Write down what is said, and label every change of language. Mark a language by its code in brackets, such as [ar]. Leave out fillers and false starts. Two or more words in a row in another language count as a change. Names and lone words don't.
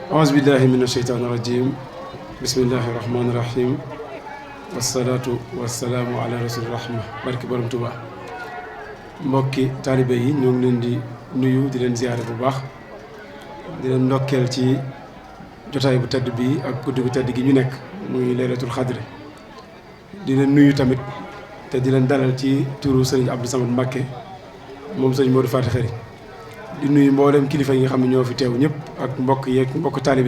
[ar] أعوذ بالله من الشيطان الرجيم بسم الله الرحمن الرحيم والصلاة والسلام على رسول الرحمة [wo] barke borom Tuuba mbokki taalibe yi ñoo ngi leen di nuyu di leen ziyaare bu baax di leen ndokkeel ci jotaay bu tedd bi ak guddi gu tedd gi ñu nekk muy [ar] ليلة القدر [wo] di leen nuyu tamit te di leen dalal ci turu sëriñ Abdou Samad Mbacké moom sëriñ Modou Faty Khary di nuyu mboolem kilifa yi nga xam ne ñoo fi teew ñëpp ak mbokk yeeg mbokk taalibe